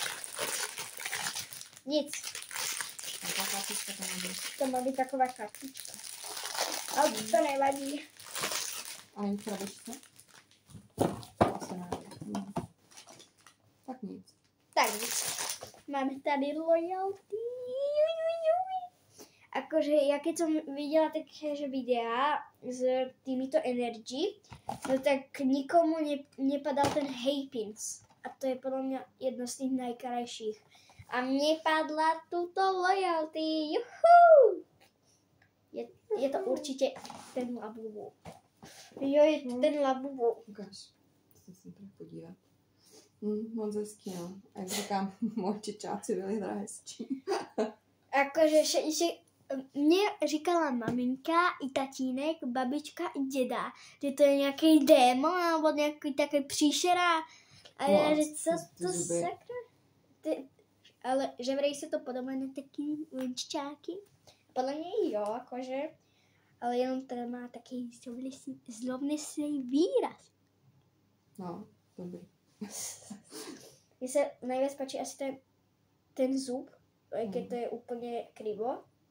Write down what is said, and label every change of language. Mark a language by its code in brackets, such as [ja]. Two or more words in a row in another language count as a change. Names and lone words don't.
[cs] Nic. To má být taková kartička. Ale to nevadí. A není krabička? Asi ne. Tak nic. Máme tady Loyalty. [sk] Akože, ja keď som videla také videa s týmito Energy, no tak nikomu nepadal ten Happiness. A to je podľa mňa jedno z tých najkrajších. A mne padla tuto Loyalty. [cs] Juhu! Je to určitě ten Labubu. Jo, je to ten Labubu. Ukáž. Chci se tady podívat. Moc hezký, no. A jak říkám, moji čičáci byli teda hezčí. Akože, že mě říkala maminka, i tatínek, babička, i děda, že to je nějaký démon, nebo nějaký takový příšera. A já, že co to sakra? [sk] ale že vraj sa to podobá na taký lenčáky. Podľa mňa jo, akože, ale jenom to má taký zlovnesný výraz. [cs] No, dobrý. [sk] Mne sa najviac páči asi ten zub, aj keď to je úplne krivo.